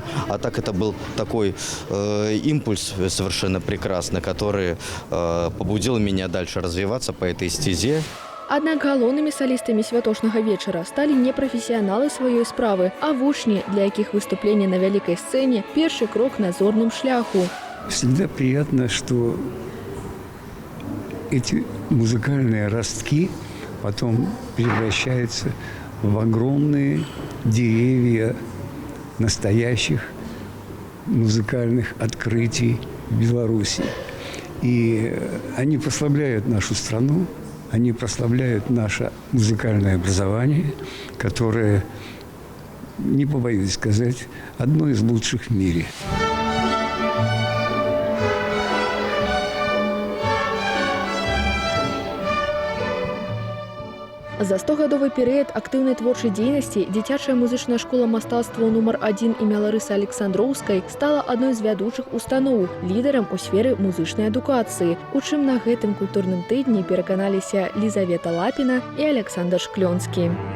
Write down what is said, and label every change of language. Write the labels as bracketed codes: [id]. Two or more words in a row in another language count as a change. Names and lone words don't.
[ru] А так это был такой импульс совершенно прекрасный, который побудил меня дальше развиваться по этой стезе. [be] Аднак галоўнымі салістамі святочнага вечара сталі не прафесіяналы сваёй справы, а вучні, для якіх выступленне на вялікай сцэне – першы крок на зорным шляху. [ru] Всегда приятно, что эти музыкальные ростки потом превращаются в огромные деревья настоящих музыкальных открытий в Беларуси. И они прославляют нашу страну. Они прославляют наше музыкальное образование, которое не побоюсь сказать, одно из лучших в мире. [be] За 100-гадовы перыяд актыўнай творчай дзейнасці дзіцячая музычная школа мастацтва нумар 1 імя Ларысы Александроўскай стала адной з вядучых устаноў, лідарам у сферы музычнай адукацыі, у чым на гэтым культурным тыдні пераканаліся Лізавета Лапіна і Александр Шклёнскі.